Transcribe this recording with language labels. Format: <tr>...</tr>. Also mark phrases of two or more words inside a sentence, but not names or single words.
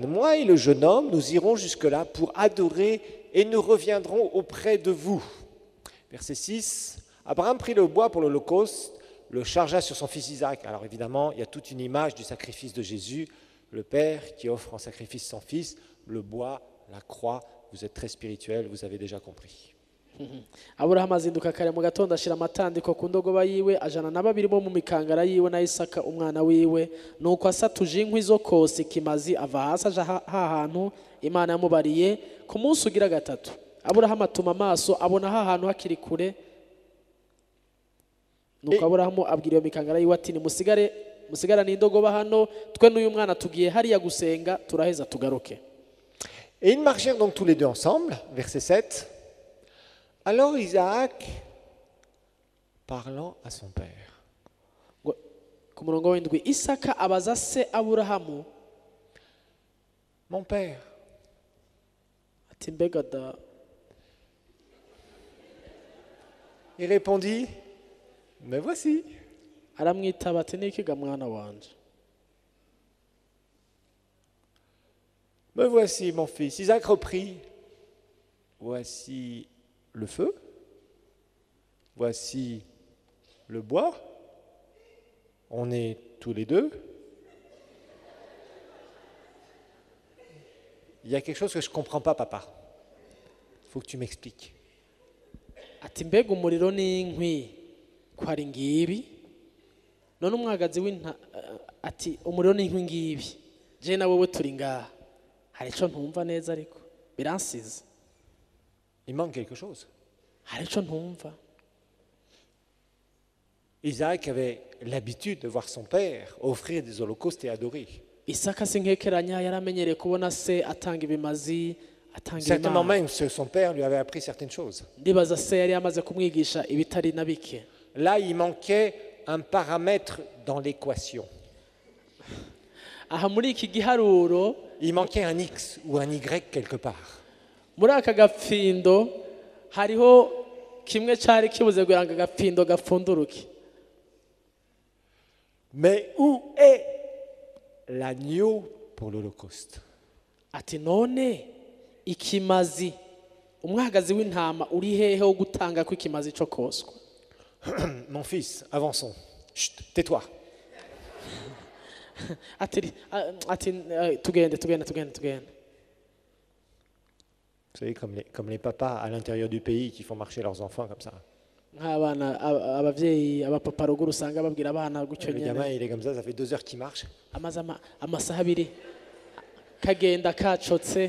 <fr>Moi et le jeune homme, nous irons jusque-là pour adorer et nous reviendrons auprès de vous. Verset 6, Abraham prit le bois pour l'Holocauste, le chargea sur son fils Isaac. Alors évidemment, il y a toute une image du sacrifice de Jésus, le Père qui offre en sacrifice son fils, le bois, la croix. Vous êtes très spirituel, vous avez déjà compris.</fr> <rn>aburahamu azinduka kare mu gatondo ashyira amatandiko ku ndogoba yiwe ajana na babiri bo mu mikangara yiwe na Isaka umwana wiwe nuko asatuje inkwi zo kosa ikimazi ava hasi aja hantu Imana yamubariye ku munsi ugira gatatu. Aburahamu atuma amaso abona hantu hakiri kure, nuko Aburahamu abwira iyo mikangara yiwe ati musigarane indogoba hano, twe n'uyu mwana tugiye hariya gusenga turaheza tugaruke.</rn> <fr>Et ils marchèrent donc tous les deux ensemble, verset 7. Alors Isaac, parlant à son père.</fr> <rn>Ku murongo w'indwi Isaka abaza se Aburahamu,</rn> <fr>Mon père.</fr> <rn>ati mbega da.</rn> <fr>Il répondit, me voici.</fr> <rn>Aramwitaba ati nikiga mwana wanje.</rn> <fr>Me voici, mon fils. Isaac reprit, voici le feu, voici le bois, on est tous les deux. Il y a quelque chose que je ne comprends pas, papa. Il faut que tu m'expliques.</fr> <rn>Ati mbega umuriro n'inkwi ko ari ngibi, none umwagazi ati umuriro n'inkwi ngibi, je na wowe turi ngaha, hari ico ntumva neza ariko biransize.</rn> <fr>Il manque quelque chose.</fr> <rn>Hari ico ntumva.</rn> <fr>Isaac avait l'habitude de voir son père offrir des holocaustes et adorer.</fr> <rn>Isaka sinkekeranya yaramenyereye kubona se atanga ibimazi, atanga</rn> <fr>Certainement</fr> <rn>imana.</rn> <fr>même son père lui avait appris certaines choses.</fr> <rn>Ndibaza se yari amaze kumwigisha ibitari na bike.</rn> <fr>Là, il manquait un paramètre dans l'équation.</fr> <rn>Aha muri iki giharuro,</rn> <fr>Il manquait un X ou un Y quelque part.</fr> <rn>muri aka gapfindo hariho kimwe cari kibuze kugira ngo agapfindo gapfunduruke.</rn> <fr>Mais où est l'agneau pour l'Holocauste?</fr> <rn>Ati none ikimazi, umwagazi w'intama uri hehe wo gutanga ko ikimazi cyo koswa?</rn> <fr>Mon fils, avançons. Chut, tais-toi.</fr> <rn>ati tugende.</rn> <fr>Vous savez, comme les papas à l'intérieur du pays qui font marcher leurs enfants comme ça.</fr> <rn>Nk'abana abavyeyi abapapa ruguru usanga babwira abana gutyo</rn> <fr>Le</fr> <rn>nyene,</rn> <fr>gamin, il est comme ça fait 2 heures qu'il marche.</fr> <rn>amaze amasaha abiri kagenda kacotse.</rn>